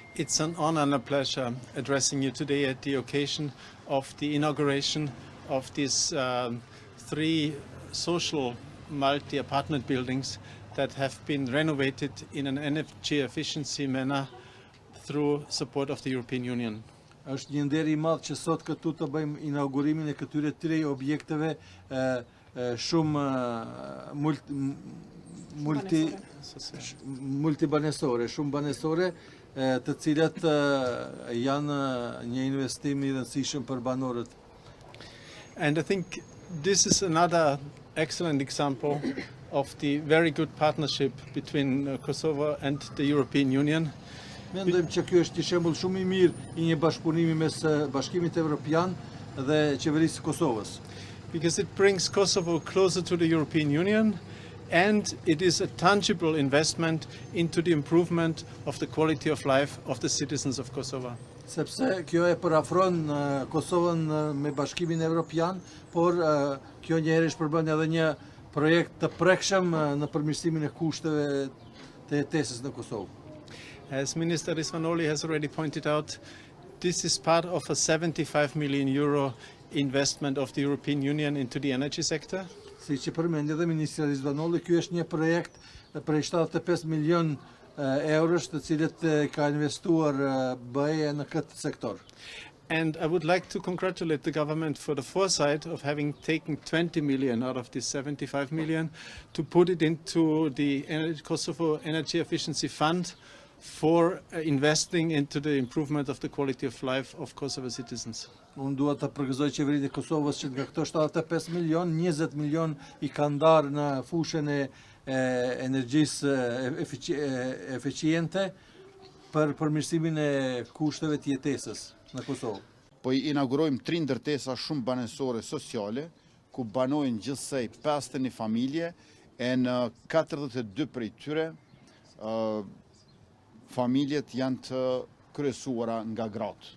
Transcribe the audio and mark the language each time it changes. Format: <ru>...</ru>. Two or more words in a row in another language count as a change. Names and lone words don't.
<en>It's an honor and a pleasure addressing you today at the occasion of the inauguration of these three social multi-apartment buildings that have been renovated in an energy efficiency manner through support of the European Union.</en> <sq>Është një nder I madh që sot këtu të bëjmë inaugurimin e këtyre tre objekteve shumë multibanesore, shumë banesore, të cilat janë një investim I rëndësishëm për banorët.</sq> <en>And I think this is another excellent example of the very good partnership between Kosovo and the European Union.</en> <sq>Mendojmë që ky është një shembull shumë I mirë I një bashkëpunimi mes Bashkimit Evropian dhe qeverisë së Kosovës.</sq> <en>Because it brings Kosovo closer to the European Union and it is a tangible investment into the improvement of the quality of life of the citizens of Kosovo.</en> <sq>Sepse kjo e përafron Kosovën me Bashkimin Evropian, por kjo njëherë shpërbën edhe një projekt të prekshëm në përmirësimin e kushteve të jetesës në Kosovë.</sq> <en>As Minister Rizvanoli has already pointed out, this is part of a 75 million euro investment of the European Union into the energy sector.</en> <sq>Si që përmendi dhe Ministri Rizvanoli, ky është një projekt prej 75 milion eurosh të cilët ka investuar BE në këtë sektor.</sq> <en>And I would like to congratulate the government for the foresight of having taken 20 million out of this 75 million to put it into the Kosovo Energy Efficiency Fund for investing into the improvement of the quality of life of Kosovo citizens.</en> <sq>Unë dua të përgëzoj qeveritë e Kosovës që nga këto 75 milion, 20 milion I kanë ndarë në fushën e energjisë eficiente për përmirësimin e kushteve të jetesës në Kosovë. Po I inaugurojmë 3 ndërtesa shumë banesore sociale, ku banojnë gjithsej 51 familje e në 42 prej tyre familjet janë të kryesuara nga gratë.</sq>